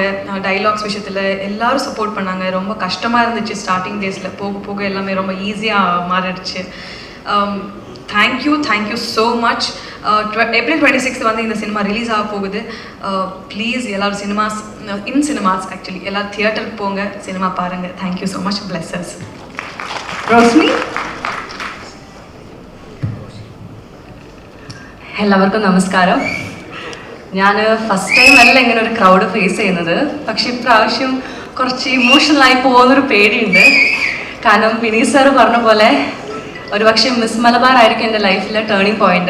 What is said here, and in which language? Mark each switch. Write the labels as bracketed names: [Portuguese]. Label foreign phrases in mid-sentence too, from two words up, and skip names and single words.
[Tamil] டைலாக்ஸ் விஷயத்தில் எல்லாரும் சப்போர்ட் பண்ணாங்க. ரொம்ப கஷ்டமாக இருந்துச்சு [English] starting days. [Tamil] போக போக எல்லாமே ரொம்ப ஈஸியாக மாறிடுச்சு. [English] Thank you so much. [Tamil] April 26 வந்து இந்த சினிமா ரிலீஸ் ஆக போகுது. ப்ளீஸ் எல்லாரும் [English] cinemas actually [Tamil] எல்லாரும் தியேட்டருக்கு போங்க, சினிமா பாருங்கள். [English] Thank you so much. Blessings. [Malayalam] റോസ്മി. എല്ലാവർക്കും നമസ്കാരം. ഞാൻ [English] first time [Malayalam] അല്ല ഇങ്ങനെ ഒരു [English] crowd face [Malayalam] ചെയ്യുന്നത്. പക്ഷെ ഇപ്രാവശ്യം കുറച്ച് ഇമോഷണലായി പോകുന്നൊരു പേടിയുണ്ട്. കാരണം വിനീത് സാറ് പറഞ്ഞ പോലെ ഒരുപക്ഷെ മിസ് മലബാർ ആയിരിക്കും എൻ്റെ [English] life turning point.